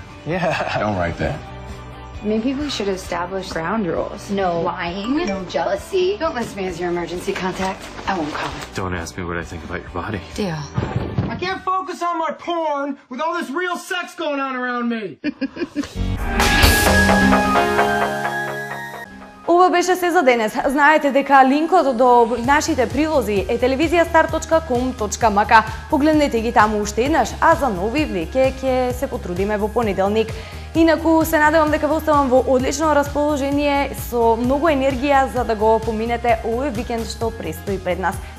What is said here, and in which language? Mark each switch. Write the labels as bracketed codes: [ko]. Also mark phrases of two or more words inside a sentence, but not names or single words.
[en] Yeah. Don't write that. Maybe we should establish ground rules. No lying. No jealousy. Don't list me as your emergency contact. I won't call. Don't ask me what I think about your body. Deal. I can't focus on my porn with all this real sex going on around me. [mk] Ова беше се за денес. Знаете дека линкот до нашите прилози е televizijastar.com.mk. Погледнете ги таму уште еднаш, а за нови веќе ќе се потрудиме во понеделник. Инаку се надевам дека ве оставам во одлично расположение со многу енергија за да го поминете овој викенд што престои пред нас.